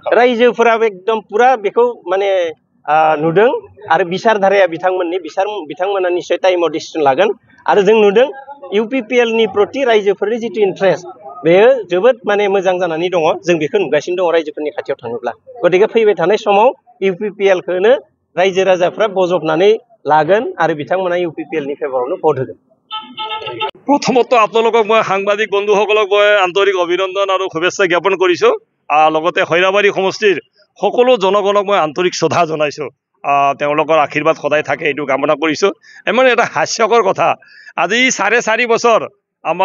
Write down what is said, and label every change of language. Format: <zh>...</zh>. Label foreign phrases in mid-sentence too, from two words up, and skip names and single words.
<brx>रायजोफोरा एकदम पुरा बेखौ माने नुदों आरो बिसारधाराया बिथांमोना निश्चय टाइमाव डिसिसन लागोन आरो जों नुदों UPPL नि प्रति रायजोफोरनि जितु इन्ट्रेस्ट बेयो जोबोद माने मोजां जानानै दङ जों बेखौ नुगासिनो दङ रायजोफोरनि खाथियाव थाङोब्ला गतिके फैबाय थानाय समाव UPPL खौनो रायजो राजाफ्रा बजबनानै लागोन आरो बिथांमोना UPPL नि फेभरावनो भट होगोन</brx> <as>प्रथमत আপোনালোকক মই সাংবাদিক বন্ধুসকলক মই আন্তৰিক অভিনন্দন আৰু শুভেচ্ছা জ্ঞাপন কৰিছোঁ লগতে খৈৰাবাৰী সমষ্টিৰ সকলো জনগণক মই আন্তৰিক শ্ৰদ্ধা জনাইছোঁ তেওঁলোকৰ আশীৰ্বাদ সদায় থাকে এইটো কামনা কৰিছোঁ এমন এটা হাস্যকৰ কথা আজি 4.5 বছৰ আমাৰ</as>